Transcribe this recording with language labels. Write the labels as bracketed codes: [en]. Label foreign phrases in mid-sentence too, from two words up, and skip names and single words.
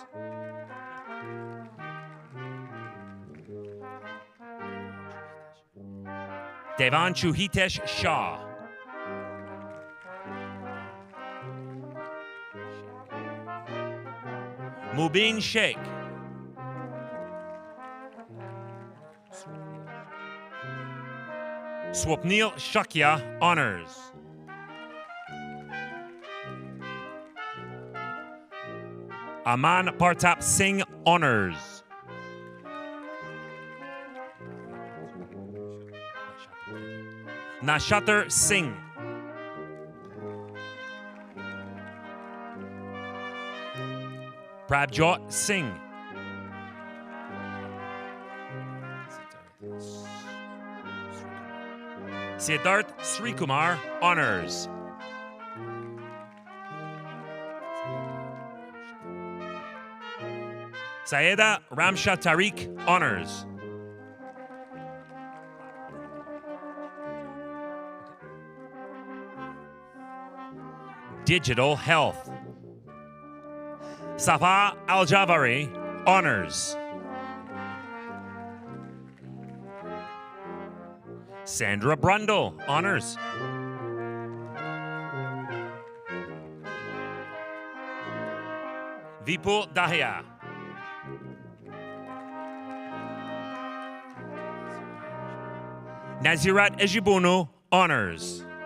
[en] Devanshu Hitesh Shah. Mubin Sheikh. Swapnil Shakya, honors. Aman Partap Singh, honors. Nashatar Singh. Prabjot Singh. Siddharth Srikumar, honors. Sayeda Ramsha Tariq, honors. Digital Health. Safa Al-Javari, honors. Sandra Brundle, honors. Vipul Dahia. Nazirat Ejibunu, honors.